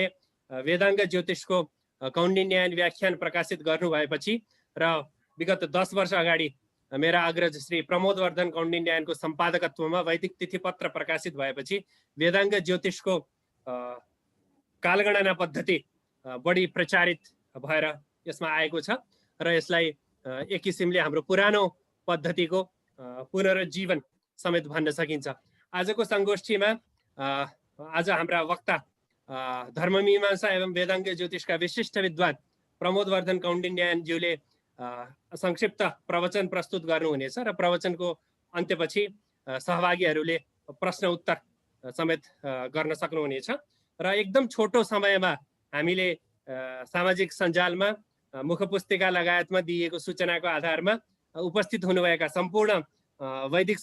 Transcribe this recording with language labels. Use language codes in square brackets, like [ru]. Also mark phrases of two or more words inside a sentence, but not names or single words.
[ne] वेदाङ्ग ज्योतिषको कौण्डिन्यायन व्याख्यान प्रकाशित गर्नु भएपछि र विगत 10 वर्ष अगाडि मेरा अग्रज श्री प्रमोदवर्धन कौण्डिन्यायनको सम्पादकत्वमा वैदिक तिथिपत्र प्रकाशित भएपछि वेदाङ्ग ज्योतिषको कालगणना पद्धति बढी प्रचारित भएर यसमा आएको छ र यसलाई एक किसिमले हाम्रो पुरानो पद्धतिको पुनरुज्जीवन समेत भन्न सकिन्छ। आजको संगोष्ठीमा आज हाम्रा वक्ता धर्ममीमांसा एवं वेदाङ्ग ज्योतिषका विशिष्ट विद्वान प्रमोदवर्धन कौण्डिन्यायनज्यूले संक्षिप्त प्रवचन प्रस्तुत गर्नुहुनेछ र प्रवचनको अन्त्यपछि सहभागीहरूले प्रश्न उत्तर समेत गर्न सक्नुहुनेछ र एकदम छोटो समयमा हामीले सामाजिक सञ्जालमा मुखपुस्तिका लगायतमा दिएको सूचनाको आधारमा उपस्थित हुनुभएका सम्पूर्ण वैदिक